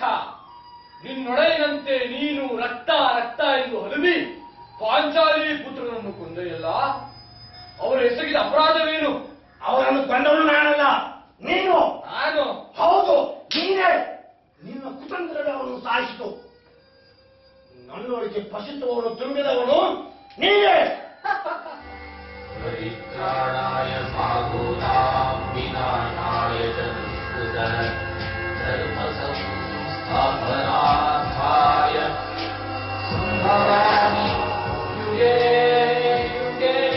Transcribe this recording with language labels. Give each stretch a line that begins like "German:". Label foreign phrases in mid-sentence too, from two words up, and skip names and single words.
Kannada: ನಿನ್ನೊಡೆಯನಂತೆ ನೀನು ರಕ್ತ ರಕ್ತ ಎಂದು ಹಲವಿ ಪಾಂಚಾಲಿ ಪುತ್ರನನ್ನು ಕೊಂದೆಯಲ್ಲ, ಅವರು ಎಸಗಿದ ಅಪರಾಧವೇನು? ಅವರನ್ನು ಕೊಂದವನು ನಾನಲ್ಲ, ನೀನು. ನಾನು? ಹೌದು, ನೀನೇ. ನಿನ್ನ ಕುತಂತ್ರವೇ ಅವನು ಸಾಯಿಸಿತು. ನನ್ನೊಳಗೆ ಪಶುತ್ವವನ್ನು ತುಂಬಿದವನು ನೀನೇ.
Sanskrit: ಪರಿತ್ರಾಣಾಯ ಸಾಧೂನಾಂ ವಿನಾಶಾಯ ಚ ದುಷ್ಕೃತಃ ಧರ್ಮ ಸಂಸ್ಥಾಪನಾರ್ಥಾಯ ಸಂಭವಾಮಿ ಯುಗೇ ಯುಗೇ.